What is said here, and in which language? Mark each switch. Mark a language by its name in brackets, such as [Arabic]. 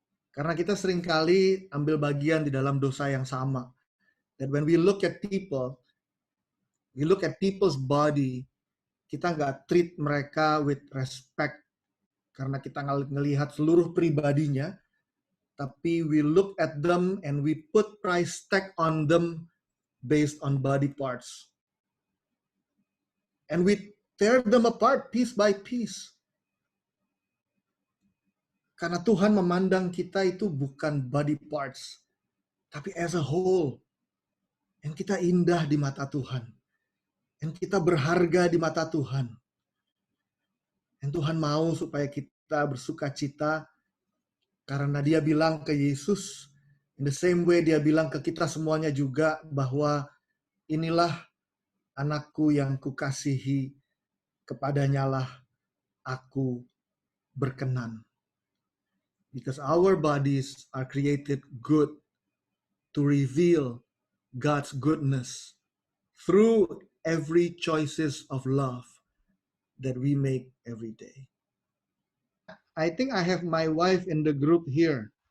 [Indonesian] Karena kita seringkali ambil bagian di dalam dosa yang sama. [English] That when we look at people, we look at people's body, [Indonesian] kita nggak treat mereka [English] with respect [Indonesian] karena kita ngelihat seluruh pribadinya, tapi [English] we look at them and we put price tag on them based on body parts. And we tear them apart piece by piece. [Indonesian] Karena Tuhan memandang kita itu bukan [English] body parts, [Indonesian] tapi [English] as a whole. [Indonesian] Dan kita indah di mata Tuhan. Dan kita berharga di mata Tuhan. Dan Tuhan mau supaya kita bersuka cita karena Dia bilang ke Yesus, [English] in the same way [Indonesian] Dia bilang ke kita semuanya juga bahwa inilah anakku yang kukasihi, kepadanya lah aku berkenan. [English] Because our bodies are created good to reveal God's goodness through every choices of love that we make every day. I think I have my wife in the group here.